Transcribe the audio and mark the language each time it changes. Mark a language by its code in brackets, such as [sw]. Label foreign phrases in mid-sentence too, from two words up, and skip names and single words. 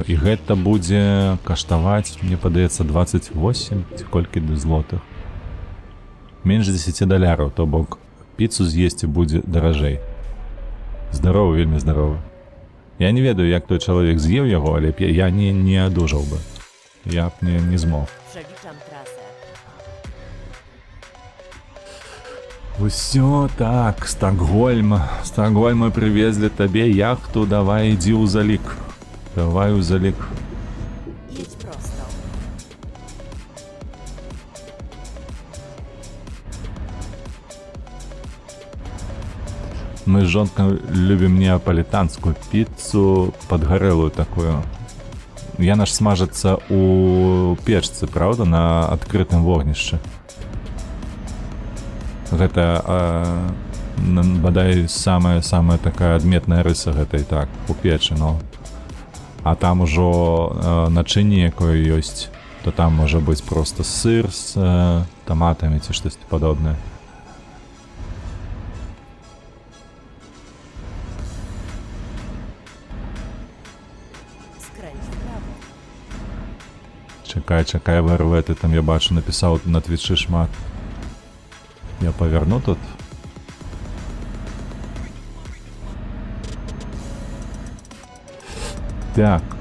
[be] І гэта будзе каштаваць, мне падаецца, 28 ці колькі злотых. Менш $10, то бок піцу з'есці будзе даражэй. Здаровы, вельмі здаровы. Я не ведаю, як той чалавек з'еў яго, але я не адужаў бы. Я б не змог. [pl] Przeliczam trasę. [be] Усё так, Стокгольм. Стокгольм привезли табе яхту, давай ідзі ў залік. Давай у залік. [pl] Jedź prosto. [be] Мы з жонкой любім неаполітанскую піцу, падгарэлую такую. Яна ж смажыцца у печцы, правда, на адкрытым вогнішчы. Гэта бадай самая такая адметная рыса гэтай, так, у печы, ну. А там ужо начынне якое ёсць, то там можа быць проста сыр з таматамі ці штосьці падобнае. [pl] Skręć w prawo. [be] Чакай, ВРВ, ты там, я бачу, напісаў на твічы шмат. Я паверну тут. Так.